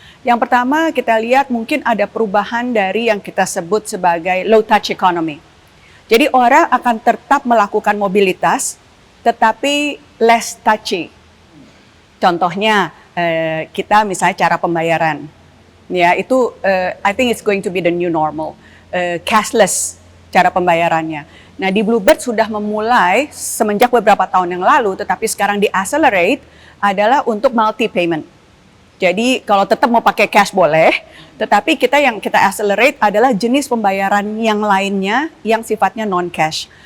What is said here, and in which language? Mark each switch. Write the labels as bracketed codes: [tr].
[id] Yang pertama kita lihat mungkin ada perubahan dari yang kita sebut sebagai low touch economy. Jadi orang akan tetap melakukan mobilitas tetapi [en] less touchy. [id] Contohnya kita misalnya cara pembayaran. Ya, itu [en] I think it's going to be the new normal. [id] Cashless cara pembayarannya. Nah, di Bluebird sudah memulai semenjak beberapa tahun yang lalu, tetapi sekarang di accelerate adalah untuk multi payment. Jadi kalau tetap mau pakai cash boleh, tetapi yang kita accelerate adalah jenis pembayaran yang lainnya yang sifatnya non cash.